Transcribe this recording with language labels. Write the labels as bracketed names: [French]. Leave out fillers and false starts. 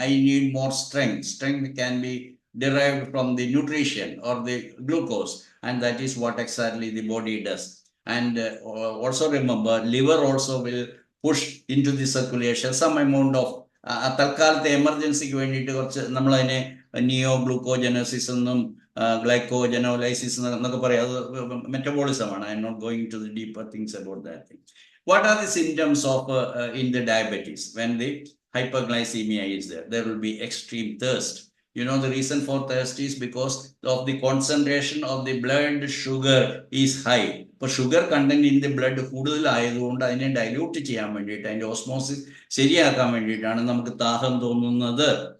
[English] I need more strength. Strength can be derived from the nutrition or the glucose, and that is what exactly the body does. And also remember, liver also will push into the circulation some amount of [Malayalam] തൽക്കാലത്തെ എമർജൻസിക്ക് വേണ്ടിയിട്ട് കുറച്ച് നമ്മളതിനെ നിയോ ഗ്ലൂക്കോജനസിസ് എന്നും ഗ്ലൈക്കോജനോലൈസിസ് എന്നൊക്കെ പറയും. അത് മെറ്റബോളിസമാണ്. [English] I'm not going to the deeper things about that thing. What are the symptoms of in the diabetes? When the hyperglycemia is there, there will be extreme thirst. You know the reason for thirst is because of the concentration of the blood sugar is high. But sugar content in the blood [Malayalam] കൂടുതലായതുകൊണ്ട് അതിനെ dilute ചെയ്യാൻ വേണ്ടിയിട്ട്, അതിൻ്റെ osmosis ശരിയാക്കാൻ വേണ്ടിയിട്ടാണ് നമുക്ക് ദാഹം തോന്നുന്നത്.